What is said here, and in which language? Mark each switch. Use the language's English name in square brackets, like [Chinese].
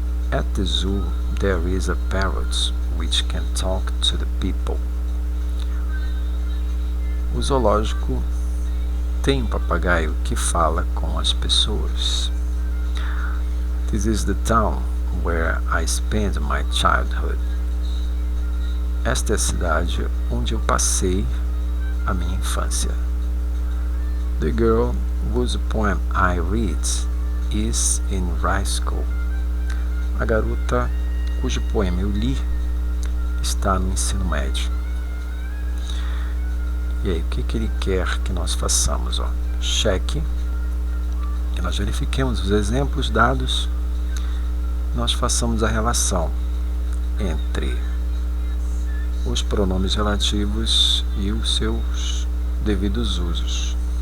[English] At the zoo there is a parrot which can talk to the people. [Portuguese] O zoológico tem um papagaio que fala com as pessoas. [English] This is the town where I spent my childhood. [Portuguese] Esta é a cidade onde eu passei a minha infância. [English] The girl whose poem I read is in high school. [Portuguese] A garota cujo poema eu li está no ensino médio. E aí, o que ele quer que nós façamos? Cheque, que nós verifiquemos os exemplos dados, nós façamos a relação entre os pronomes relativos e os seus devidos usos.